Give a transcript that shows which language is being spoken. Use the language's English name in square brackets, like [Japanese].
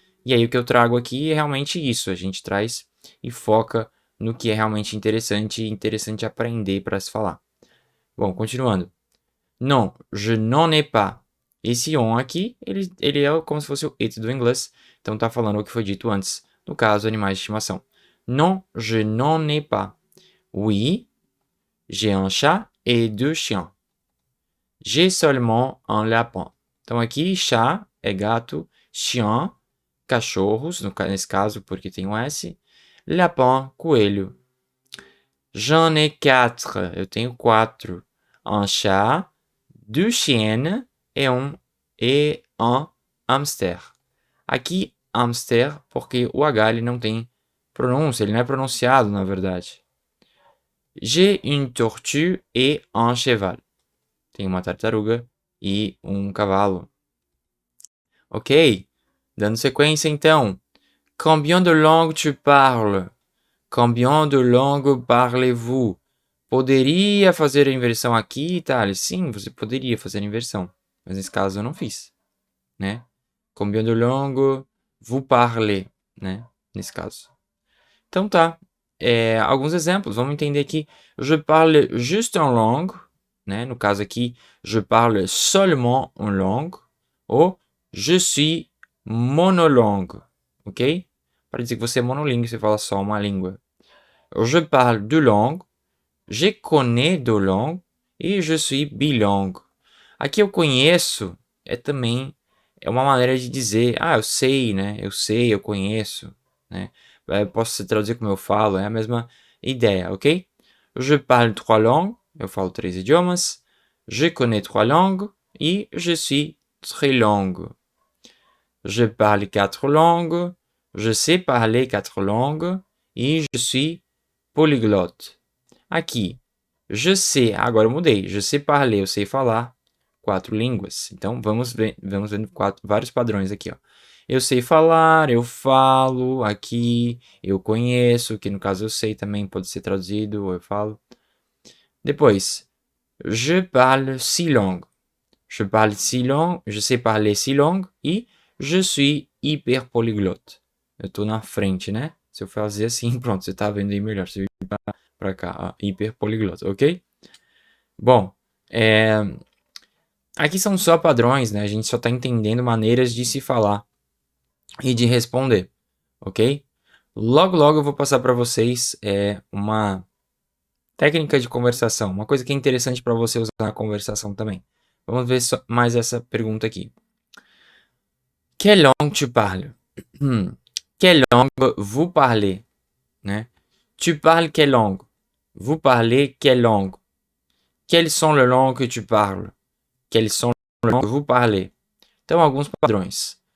[Portuguese] E aí o que eu trago aqui é realmente isso, a gente traz e foca no que é realmente interessante e interessante aprender para se falar. Bom, continuando. [French] Non, je n'en ai pas. [Portuguese] Esse on aqui, ele é como se fosse o it do inglês. Então tá falando o que foi dito antes. No caso, animais de estimação. [French] Non, je n'en ai pas. Oui, j'ai un chat et deux chiens. J'ai seulement un lapin. [Portuguese] Então aqui, chat é gato, chien, cachorros, nesse caso porque tem um S. [French] Lapin, coelho. J'en ai quatre. [Portuguese] Eu tenho 4. [French] Un chat, deux chiennes et un hamster. [Portuguese] Aqui, hamster, porque o H ele não tem pronúncia, ele não é pronunciado, na verdade. [French] J'ai une tortue et un cheval. [Portuguese] Tem uma tartaruga e um cavalo. Ok? Dando sequência, então. [French] Combien de langues tu parles? Combien de langues parlez-vous? [Portuguese] Poderia fazer a inversão aqui, Thales? Sim, você poderia fazer a inversão. Mas nesse caso eu não fiz, né? [French] Combien de langues vous parlez, né? [Portuguese] Nesse caso. Então tá. Alguns exemplos. Vamos entender aqui. [French] Je parle juste une langue, né? [Portuguese] No caso aqui, [French] je parle seulement une langue. Ou je suis monolingue, ok? [Portuguese] Para dizer que você é monolingue, você fala só uma língua. [French] Je parle deux langues. Je connais deux langues e je suis bilingue. [Portuguese] Aqui eu conheço também uma maneira de dizer, eu sei, né? Eu sei, eu conheço, né? Eu posso traduzir como eu falo, é a mesma ideia, ok? [French] Je parle trois langues, [Portuguese] eu falo 3 idiomas. [French] Je connais trois langues e je suis trilingue. Je parle 4 langues, je sais parler 4 langues e je suis polyglotte. [Portuguese] Aqui, [French] je sais, [Portuguese] agora eu mudei. [French] Je sais parler, [Portuguese] eu sei falar 4 línguas. Então, vamos vendo vários padrões aqui, ó. Eu sei falar, eu falo, aqui, eu conheço, que no caso eu sei também pode ser traduzido, ou eu falo. Depois, [French] je parle 6 langues. Je parle 6 langues, je sais parler 6 langues e je suis hyper polyglotte. [Portuguese] Eu tô na frente, né? Se eu fazer assim, pronto, você tá vendo aí melhor. Se eu ir pra cá, hiper poliglota, ok? Bom, aqui são só padrões, né? A gente só tá entendendo maneiras de se falar e de responder, ok? Logo, logo eu vou passar para vocês uma técnica de conversação, uma coisa que é interessante para você usar na conversação também. Vamos ver mais essa pergunta aqui. [French] Quelle langue tu parles? Quelle langue vous parlez? Né? Tu parles quelle langue? Vous parlez quelle langue? Quelles sont les langues que tu parles? Quelles sont les langues que vous parlez? [Portuguese] Então, alguns padrões.